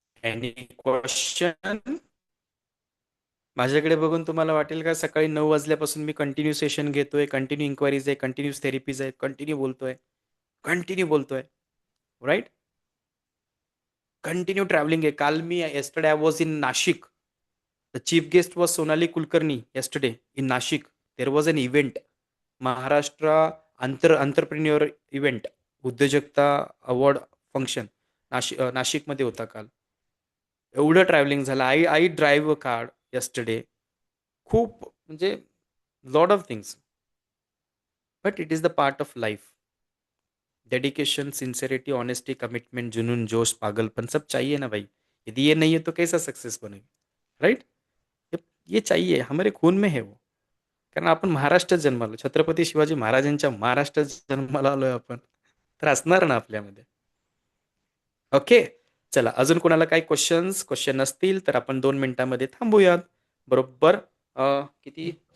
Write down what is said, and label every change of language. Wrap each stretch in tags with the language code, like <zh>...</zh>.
<mr>Any question? माझ्याकडे बघून तुम्हाला वाटेल का सकाळी 9 वाजल्यापासून मी कंटिन्यू सेशन घेतोय, कंटिन्यू इन्क्वायरीज आहे, कंटिन्यू थेरपीज आहेत, कंटिन्यू बोलतोय. राईट? कंटिन्यू ट्रॅव्हलिंग आहे. काल मी</mr> <en>yesterday I was in Nashik. The chief guest was Sonali Kulkarni yesterday in Nashik. There was an event. Maharashtra entrepreneur event.</en> <mr>उद्योजकता award function नाशिकमध्ये होता काल. एवढं ट्रॅव्हलिंग झालं.</mr> <en>I drive a car yesterday.</en> <mr>खूप म्हणजे</mr> <en>Lot of things. But it is the part of life. Dedication, sincerity, honesty, commitment,</en> <hi>जुनून, जोश, पागलपन सब चाहिए ना भाई. यदि ये नहीं है तो कैसा सक्सेस बनेगा? राइट? ये चाहिए, हमारे खून में है वो.</hi> <mr>कारण आपण महाराष्ट्रात जन्मालो, छत्रपती शिवाजी महाराजांच्या महाराष्ट्रात जन्माला आलोय आपण, तर असणार ना आपल्यामध्ये. ओके, चला, अजून कोणाला काही क्वेश्चन नसतील तर आपण 2 मिनिटांमध्ये थांबूयात. बरोबर किती?</mr>